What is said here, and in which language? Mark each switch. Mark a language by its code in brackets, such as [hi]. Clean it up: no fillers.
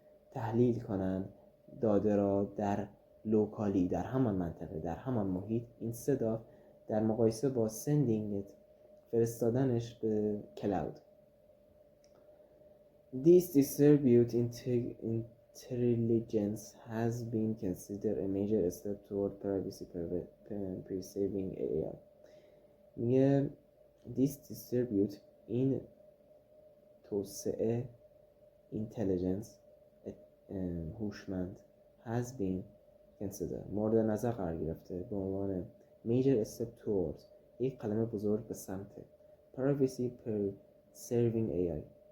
[fa] تحلیل کنن داده را در لوکالی در همان منطقه در همان محیط [en] instead of [fa] در مقایسه با [en] sending it [fa] فرستادنش به کلاود. [en] These distribute intelligence has been considered a major step toward privacy preserving AI. [fa] میگه [en] this distribute [fa] این توسعه intelligence هوشمند [en] has been considered [fa] مورد نظر قرار گرفته به عنوان [en] major step towards [fa] یک قدم بزرگ به سمت [en] privacy preserving AI